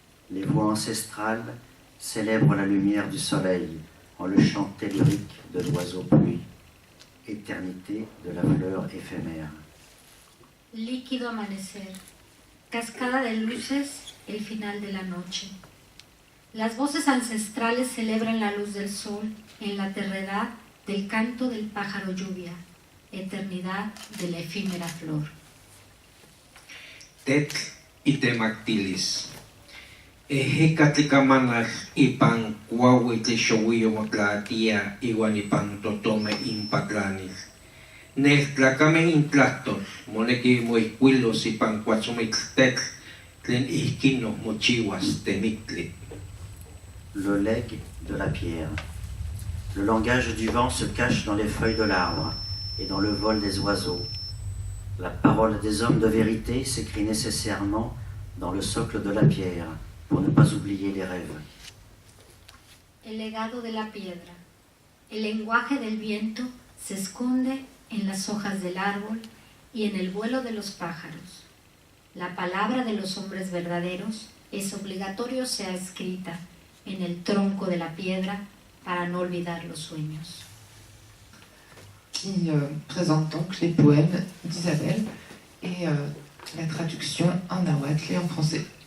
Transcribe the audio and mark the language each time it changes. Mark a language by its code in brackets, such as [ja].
[fr] Les voix ancestrales célèbrent la lumière du soleil en le chant tellurique de l'oiseau pluie, éternité de la fleur éphémère. [es] Líquido amanecer, cascada de luces, el final de la noche. Las voces ancestrales celebran la luz del sol en la terredad del canto del pájaro lluvia, eternidad de la efímera flor. [nah] Tetl itemactilis. Ejecatlicamanal ipan cuahuitlixohuillo motlatia iwan ipan totome impatlanis. Neltlacamen intlastos, moneki moicuilos y pancuatzumixtec, tlen ihquinos mochihuas temictli. [fr] Le legs de la pierre. Le langage du vent se cache dans les feuilles de l'arbre et dans le vol des oiseaux. La parole des hommes de vérité s'écrit nécessairement dans le socle de la pierre pour ne pas oublier les rêves. [es] El legado de la piedra. El lenguaje del viento se esconde en las hojas del árbol y en el vuelo de los pájaros. La palabra de los hombres verdaderos es obligatorio sea escrita en el tronco de la piedra para no olvidar los sueños. [fr] Qui présente donc les poèmes d'Isabelle et la traduction en nahuatl et en français.